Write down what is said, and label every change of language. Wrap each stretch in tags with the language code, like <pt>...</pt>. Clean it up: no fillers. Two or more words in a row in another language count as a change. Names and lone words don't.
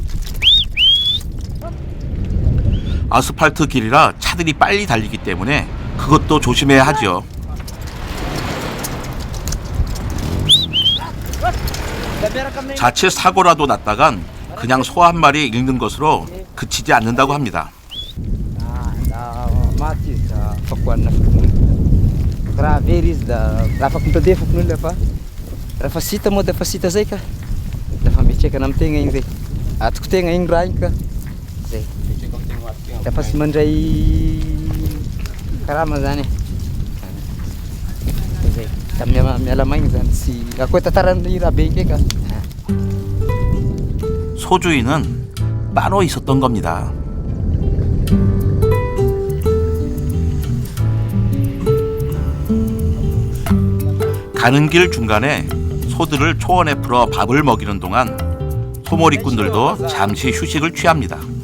<ko>아스팔트 길이라 차들이 빨리 달리기 때문에 그것도 조심해야 하죠. 자칫 사고라도 났다간 그냥 소 한 마리 잃는 것으로 그치지 않는다고 합니다.</ko> <mg>mati da fakoana raha very izy da raha afaka mitandefako n'olona fa raha fa sita moa da fa sita zay ka dafa mitraikana amin'ny tegna igny zay atoko tegna igny raha igny ka zay dafa sy mandray karama zany zay da miala maigny zany sy akoe tantaran'ny raha be igny ka</mg> <ko>소주인은 따로 있었던 겁니다. 가는 길 중간에 소들을 초원에 풀어 밥을 먹이는 동안 소머리꾼들도 잠시 휴식을 취합니다.</ko>